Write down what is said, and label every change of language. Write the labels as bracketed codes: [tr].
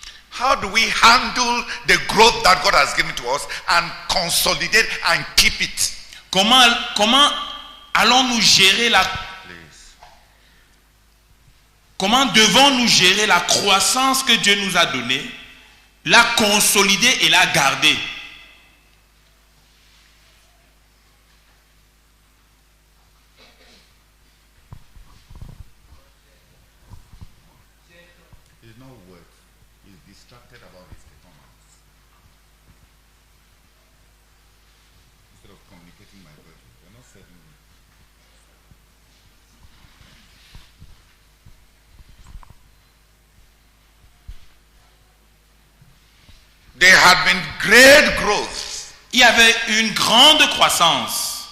[en] How do we handle the growth that God has given to us and consolidate and keep it? [fr] Comment allons-nous gérer [en] Please. [fr] comment devons-nous gérer la croissance que Dieu nous a donnée, la consolider et la garder? [en] He's not work. He's distracted about his performance. Instead of communicating my burden, you're not serving me. There had been great growth. [fr] Il y avait une grande croissance.